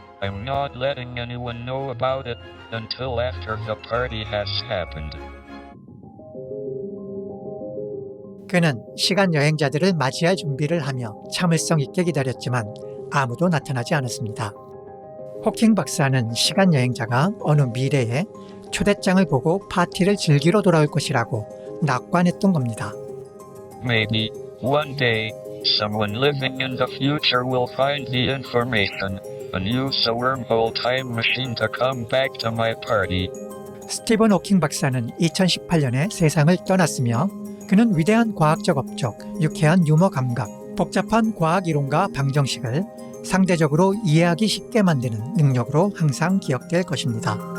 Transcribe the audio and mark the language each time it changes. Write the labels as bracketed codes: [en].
[en] I'm not letting anyone know about it until after the party has happened. [ko] 그는 시간 여행자들을 맞이할 준비를 하며 참을성 있게 기다렸지만 아무도 나타나지 않았습니다. 호킹 박사는 시간 여행자가 어느 미래에 초대장을 보고 파티를 즐기러 돌아올 것이라고 낙관했던 겁니다. [en] Maybe one day someone living in the future will find the information and use a wormhole time machine to come back to my party. [ko] 스티븐 호킹 박사는 2018년에 세상을 떠났으며 그는 위대한 과학적 업적, 유쾌한 유머 감각, 복잡한 과학 이론과 방정식을 상대적으로 이해하기 쉽게 만드는 능력으로 항상 기억될 것입니다.